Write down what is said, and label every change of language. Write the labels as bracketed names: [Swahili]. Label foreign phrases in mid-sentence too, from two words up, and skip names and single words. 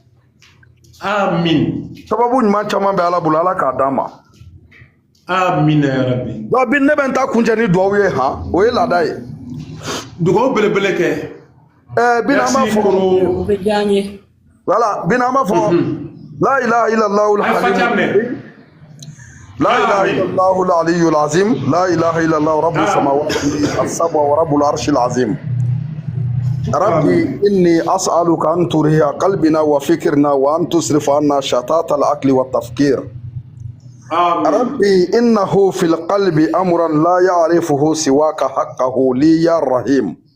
[Bambara] amin sababu ɲuman caman bɛ ala bolo ala k'a d'an ma [Arabic] آمين يا ربي [Bambara] donc Bin ne bɛ n ta kuncɛ ni duwawu ye han o ye laada ye dugawu belebele kɛ Bin an b'a fɔ voilà Bin an b'a fɔ [Arabic] لا إله إلا الله الحليم لا إله إلا الله العلي العظيم لا إله إلا الله رب السماوات السبع ورب العرش العظيم ربي إني أسألك أن ترهي قلبنا وفكرنا وأن تصرف عنا شتات العقل والتفكير ربي إنه في القلب أمرا لا يعرفه سواك حقه لي يا رحيم